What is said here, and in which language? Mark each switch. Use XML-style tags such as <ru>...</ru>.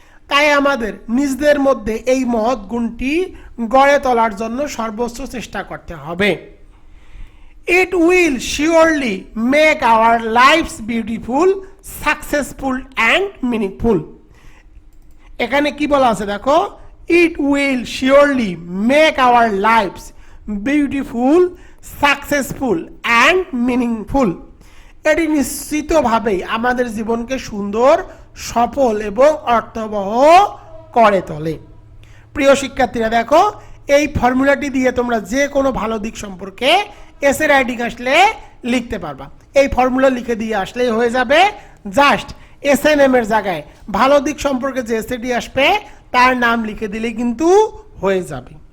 <bn>তাই আমাদের নিজেদের মধ্যে এই মহৎ গুণটি গড়ে তোলার জন্য সর্বোচ্চ চেষ্টা করতে হবে।</bn> <en>It will surely make our lives beautiful, successful and meaningful.</en> <bn>এখানে কি বলা আছে দেখো,</bn> <en>it will surely make our lives beautiful, successful and meaningful.</en> <bn>এটি নিশ্চিতভাবেই আমাদের জীবনকে সুন্দর, সফল এবং অর্থবহ করে তোলে। প্রিয় শিক্ষার্থীরা দেখো, এই ফর্মুলাটি দিয়ে তোমরা যে কোনো ভালো দিক সম্পর্কে এসএ রাইটিং আসলে লিখতে পারবা। এই ফর্মুলা লিখে দিয়ে আসলেই হয়ে যাবে। জাস্ট এসএনএম এর জায়গায় ভালো দিক সম্পর্কে যে এসএটি আসবে তার নাম লিখে দিলে কিন্তু হয়ে যাবে।</bn>